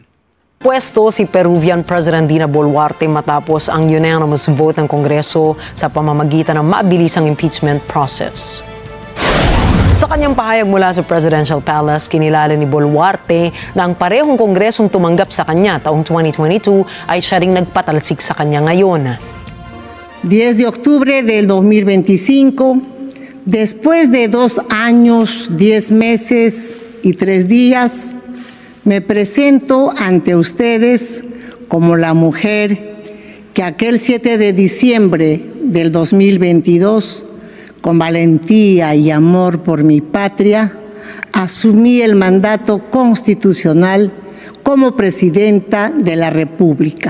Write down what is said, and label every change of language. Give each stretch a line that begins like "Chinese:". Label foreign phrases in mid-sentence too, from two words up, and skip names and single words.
Filipino: Pwesto si Peruvian President Dina Boluarte matapos ang
English: unanimous vote
Filipino: ng Kongreso sa pamamagitan ng mabilisang
English: impeachment process.
Filipino: Sa kanyang pahayag mula sa Presidential Palace, kinilala ni Boluarte na ang parehong Kongresong tumanggap sa kanya taong 2022 ay siya ring nagpatalsik sa kanya ngayon.
Spanish: 10 de octubre del 2025, después de 2 años, 10 meses y 3 días, me presento ante ustedes como la mujer que aquel 7 de diciembre del 2022, con valentía y amor por mi patria, asumí el mandato constitucional como presidenta de la República.